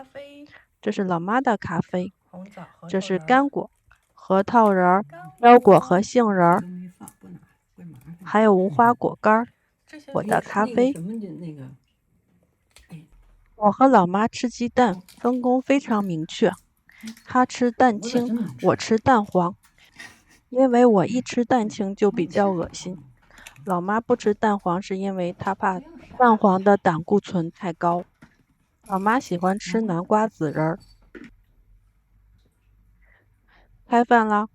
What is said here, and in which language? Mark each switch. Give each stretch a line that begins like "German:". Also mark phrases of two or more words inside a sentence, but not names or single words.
Chinese: 這是老媽的咖啡，這是乾果、核桃仁、腰果和杏仁，還有無花果乾。我的咖啡。我和老媽吃雞蛋分工非常明確，她吃蛋清，我吃蛋黃。因為我一吃蛋清就比較噁心，老媽不吃蛋黃是因為她怕蛋黃的膽固醇太高。老媽喜歡吃南瓜籽仁。開飯啦！